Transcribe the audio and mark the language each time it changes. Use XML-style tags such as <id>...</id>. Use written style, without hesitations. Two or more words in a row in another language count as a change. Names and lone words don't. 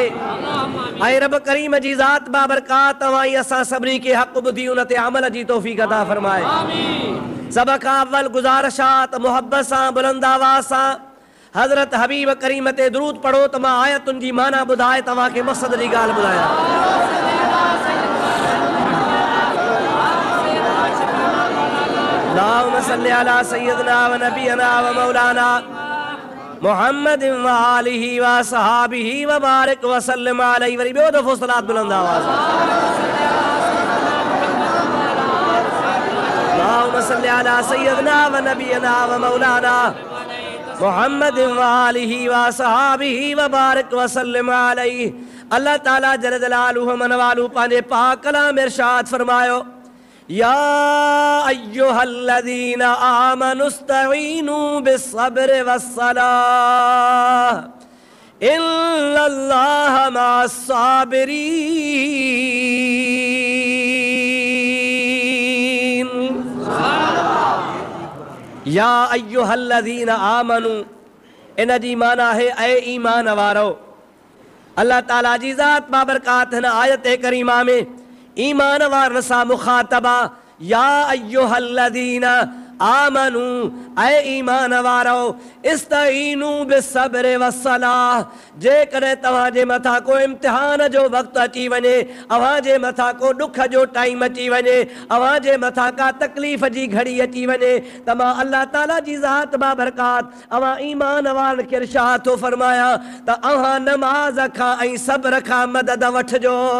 <sd>ऐं रब करीम जी ज़ात बाबरकात तव्हां ई असां सभिनी खे हक़ ॿुधी उन ते अमल जी तौफ़ीक़ अता फरमाए। सभ खां अव्वल गुज़ारिश आहे त मुहबत सां बुलंद आवाज़ सां हज़रत हबीब करीम ते दुरूद पढ़ो त मां आयतुनि जी माना ॿुधाए तव्हांखे मक़सद जी ॻाल्हि ॿुधायां।</sd> <ar>اللهم صل على سيدنا و نبينا و مولانا محمد و آله و أصحابه و بارك و سلم عليه.</ar> <sd>वरी ॿियो दफ़ो सलात बुलंद आवाज़।</sd> <ar>اللهم صل على سيدنا و نبينا و مولانا محمد و آله و أصحابه و بارك و سلم عليه.</ar> <sd>अल्लाह ताला</sd> <ar>جل جلاله</ar> <sd>मनवालू पंहिंजे पाक कलाम इरशाद फरमायो</sd> <ar>يا أيها الذين آمنوا استعينوا بالصبر والصلاة إن الله مع الصابرين. يا أيها الذين آمنوا</ar> <sd>इन जी माना है ऐ ईमान वारो। अल्लाह ताला जी ज़ात बाबरकात हिन आयत करीमा में ईमान वारनि सां मुखातबा</sd> <ar>يا أيها الذين آمنوا</ar> <sd>ऐ ईमान वारो</sd> <ar>استعينوا بالصبر والصلاة.</ar> <sd>जेकॾहिं तव्हांजे मथां को इम्तिहान जो वक़्तु अची वञे, अव्हां जे मथां को ॾुख जो टाइम अची वञे, अव्हां जे मथां का तकलीफ़ जी घड़ी अची वञे त मां अल्लाह ताला जी ज़ात बाबरकात अव्हां ईमान वारनि खे इरशाद थो फरमायां त अव्हां नमाज़ खां ऐं सब्र खां मदद वठिजो।</sd>